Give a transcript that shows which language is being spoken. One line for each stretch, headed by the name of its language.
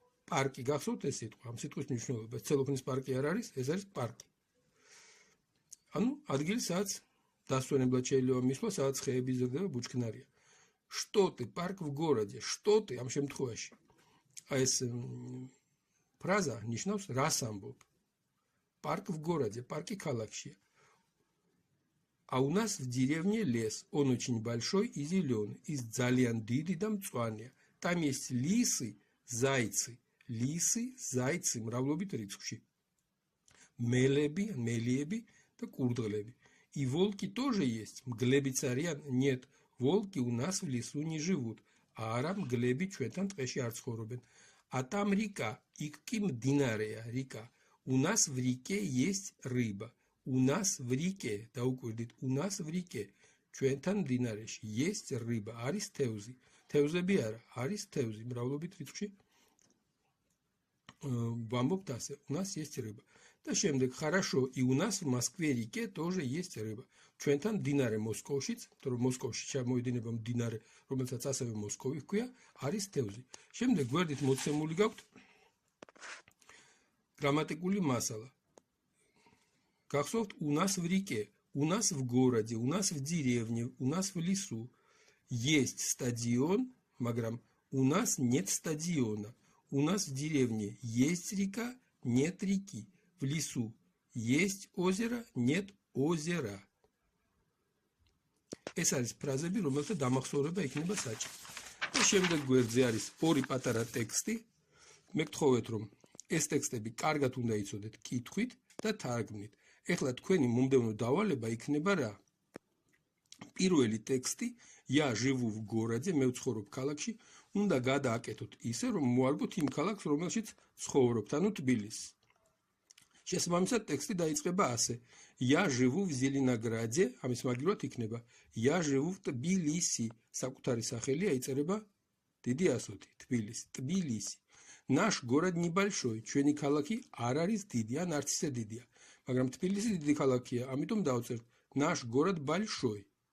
Georgian: Парки, გახსოვთ ეს სიტყვა? ამ სიტყვის მნიშვნელობა. ცელოფნის парკი არ არის, ეს არის парკი. ანუ ადგილი, სადაც დასვენებლად შეიძლება მისვლა, სადაც ხეები იზრდება, ბუჩქნარია.
Russian: Что ты, парк в городе? Что ты
Georgian: ამ შემთხვევაში?
Russian: ეს фраза
Georgian: ნიშნავს რას ამბობ.
Russian: Парк в городе, парки ქალაქშია. А у нас в деревне лес. Он очень большой и зеленый. И
Georgian: ძალიან დიდი და მწვანეა.
Russian: Там есть лисы, зайцы. Лисы, зайцы,
Georgian: მრავლობით რიცხვში. მელიები და კურდღლები.
Russian: И волки тоже есть.
Georgian: მგლებიც არიან?
Russian: Нет, волки у нас в лесу не живут.
Georgian: არა, მგლები ჩვენთან ტყეში არ ცხოვრობენ.
Russian: А там река.
Georgian: იქ კი მდინარეა, река.
Russian: У нас в реке есть рыба. У нас в реке,
Georgian: დაუკვირდით,
Russian: у нас в реке.
Georgian: ჩვენთან მდინარეში
Russian: есть рыба,
Georgian: არის თევზი. თევზები არა, არის თევზი, მრავლობით რიცხვში. ვამბობთ ასე,
Russian: у нас есть рыба.
Georgian: და შემდეგ,
Russian: хорошо, и у нас в Москве-реке тоже есть рыба.
Georgian: ჩვენთან მდინარე მოსკოვშიც, იმიტომ რომ მოსკოვში ჩამოედინება მდინარე, რომელსაც ასევე მოსკოვი ჰქვია, არის თევზი. შემდეგ გვერდით მოცემული გაქვთ გრამატიკული მასალა.
Russian: Гахсовт, у нас в реке, у нас в городе, у нас в деревне, у нас в лесу есть стадион, маграм, у нас нет стадиона. У нас в деревне есть река, нет реки. В лесу есть озеро, нет озера.
Georgian: ეს არის ფრაზები, რომელთა დამახსოვრება იქნება საჭირო. და შემდეგ გვერდზე არის ორი პატარა ტექსტი. მე გთხოვეთ, რომ ეს ტექსტები კარგად უნდა იცოდეთ კითხვით და თარგმნით. ეხლა თქვენი მომდევნო დავალება იქნება რა? პირველი ტექსტი,
Russian: я живу в городе,
Georgian: მე ვცხოვრობ ქალაქში, უნდა გადააკეთოთ ისე, რომ მოარგოთ იმ ქალაქს, რომელშიც ცხოვრობთ, ანუ თბილისს. შესაბამისად ტექსტი დაიწყება ასე.
Russian: Я живу в Зеленограде,
Georgian: ამის მაგივრად იქნება.
Russian: Я живу в Тбилиси,
Georgian: საკუთარი სახელია იწერება დიდი ასოთი, თბილისი, Тбилиси.
Russian: Наш город небольшой,
Georgian: ჩვენი ქალაქი არ არის დიდი, ან არც ისე დიდია. მაგრამ თბილისი დიდი ქალაქია, ამიტომ დავწერთ
Russian: наш город большой.